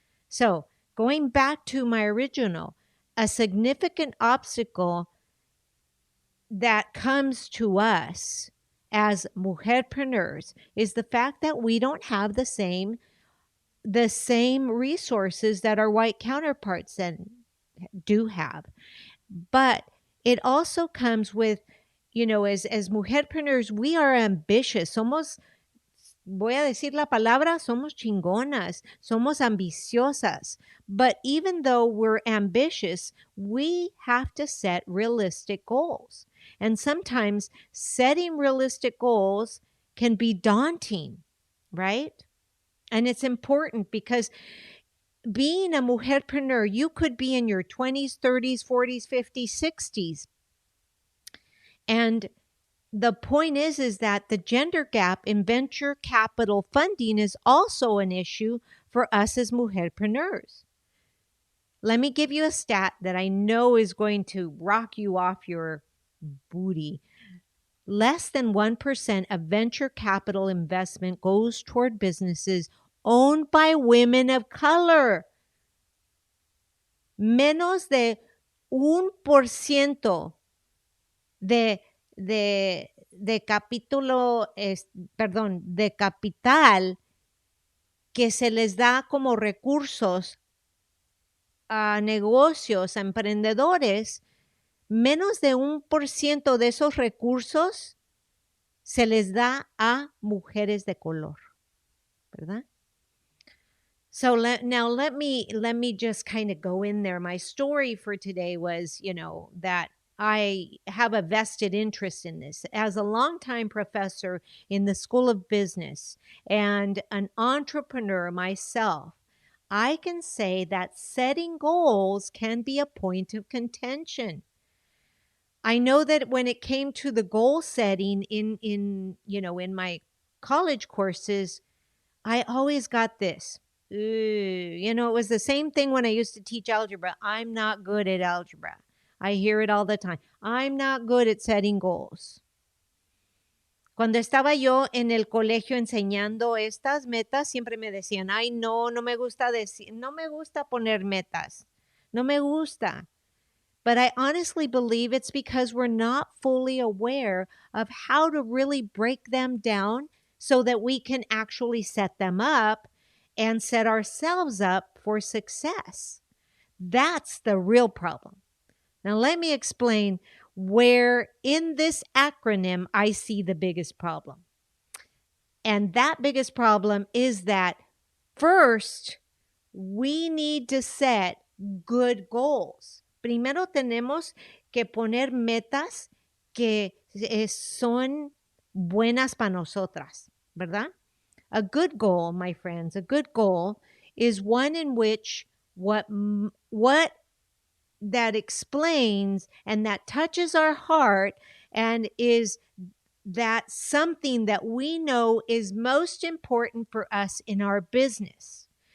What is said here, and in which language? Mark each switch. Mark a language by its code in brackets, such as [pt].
[en] So, going back to my original, a significant obstacle that comes to us as mujerpreneurs is the fact that we don't have the same resources that our white counterparts then do have. But it also comes with, as mujerpreneurs, we are ambitious. [es] Voy a decir la palabra, somos chingonas, somos ambiciosas. [en] But even though we're ambitious, we have to set realistic goals. And sometimes setting realistic goals can be daunting, right? And it's important because being a mujer-preneur, you could be in your 20s, 30s, 40s, 50s, 60s. And the point is that the gender gap in venture capital funding is also an issue for us as mujer-preneurs. Let me give you a stat that I know is going to rock you off your booty. Less than 1% of venture capital investment goes toward businesses owned by women of color. [es] Menos de 1% de capítulo, de capital que se les da como recursos a negocios, a emprendedores, menos de 1% de esos recursos se les da a mujeres de color, ¿verdad? [en] So let me just kind of go in there. My story for today was, that I have a vested interest in this. As a longtime professor in the School of Business and an entrepreneur myself, I can say that setting goals can be a point of contention. I know that when it came to the goal setting in my college courses, I always got this. It was the same thing when I used to teach algebra. I'm not good at algebra. I hear it all the time. I'm not good at setting goals. [es] Cuando estaba yo en el colegio enseñando estas metas, siempre me decían, ay, no me gusta poner metas. No me gusta. [en] But I honestly believe it's because we're not fully aware of how to really break them down so that we can actually set them up and set ourselves up for success. That's the real problem. Now, let me explain where in this acronym I see the biggest problem. And that biggest problem is that first, we need to set good goals. [es] Primero tenemos que poner metas que son buenas para nosotras, ¿verdad? [en] A good goal, my friends, a good goal is one in which what that explains and that touches our heart and is that something that we know is most important for us in our business.